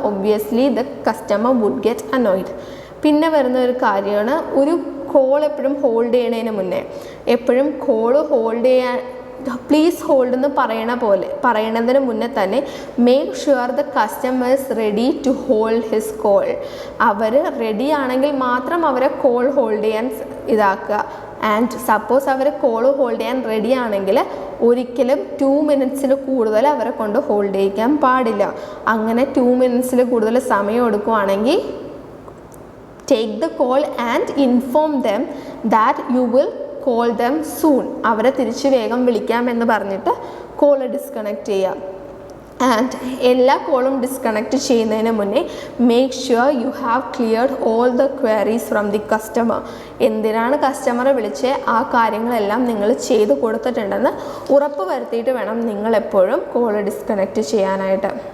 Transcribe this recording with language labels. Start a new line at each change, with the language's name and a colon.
English: Obviously the customer would get annoyed.
Malayalam: പിന്നെ വരുന്ന ഒരു കാര്യമാണ് ഒരു കോൾ എപ്പോഴും ഹോൾഡ് ചെയ്യണതിന് മുന്നേ എപ്പോഴും കോള് ഹോൾഡ് ചെയ്യാൻ പ്ലീസ് ഹോൾഡ് എന്ന് പറയണതിന് മുന്നേ തന്നെ
English: Make sure the customer is ready to hold his call.
Malayalam: Our ready ആണെങ്കിൽ മാത്രം അവരെ കോൾ ഹോൾഡ് ചെയ്യാൻ ഇതാക്കുക. And suppose our call hold ചെയ്യാൻ റെഡി ആണെങ്കിൽ ഒരിക്കലും 2 മിനിറ്റ്സിൽ കൂടുതൽ അവരെ കൊണ്ട് ഹോൾഡ് ചെയ്യിക്കാൻ പാടില്ല. അങ്ങനെ 2 മിനിറ്റ്സിൽ കൂടുതൽ സമയം എടുക്കുകയാണെങ്കിൽ
English: take the call and inform them that you will call them soon.
Malayalam: അവരെ തിരിച്ച് വേഗം വിളിക്കാമെന്ന് പറഞ്ഞിട്ട് കോൾ ഡിസ്കണക്ട് ചെയ്യുക.
English: and
Malayalam: എല്ലാ കോളും ഡിസ്കണക്ട് ചെയ്യുന്നതിന് മുന്നേ
English: Make sure you have cleared all the queries from the customer.
Malayalam: എന്തിനാണ് കസ്റ്റമറെ വിളിച്ച് ആ കാര്യങ്ങളെല്ലാം നിങ്ങൾ ചെയ്ത് കൊടുത്തിട്ടുണ്ടെന്ന് ഉറപ്പ് വരുത്തിയിട്ട് വേണം നിങ്ങളെപ്പോഴും കോൾ ഡിസ്കണക്ട് ചെയ്യാനായിട്ട്.